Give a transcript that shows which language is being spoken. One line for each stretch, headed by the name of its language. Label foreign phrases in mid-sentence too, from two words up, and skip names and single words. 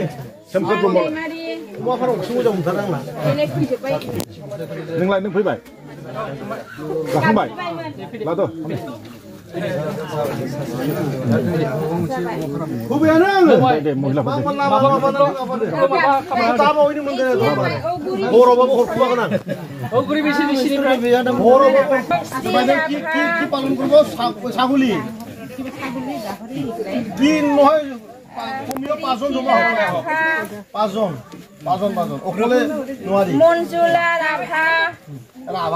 Bodo: सोमखोर ब्रह्म अमा फारामखौसो मोजां मोनथारो आंना नोंलाय नों फैबाय जाखांबाय लाद' होबायानो आङो दे महिलाफोर दाबावैनो मोनगोन बर'बाबो हरखुमागोन आं
Assamese: কি পালন করব ছাগলি কি নহয় কমিও 5 জন জমা হবে 5 জন অকলে নোৱাৰি মনজুলা রাভা